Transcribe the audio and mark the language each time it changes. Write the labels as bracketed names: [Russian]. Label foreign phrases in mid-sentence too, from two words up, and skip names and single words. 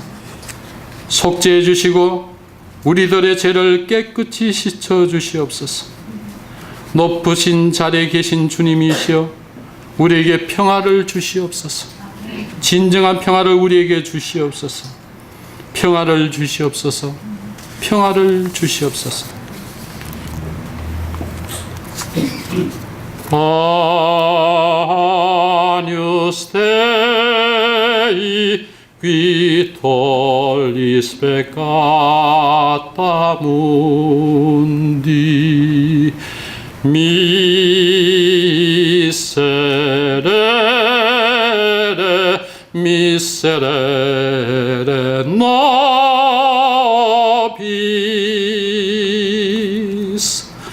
[Korean] 속죄해 주시고 우리들의 죄를 깨끗이 씻어 주시옵소서. 높으신 자리에 계신 주님이시여, 우리에게 평화를 주시옵소서. 진정한 평화를 우리에게 주시옵소서. 평화를 주시옵소서. 평화를 주시옵소서. [Latin] Agnus Dei, qui tollis peccata mundi, miserere, miserere nobis.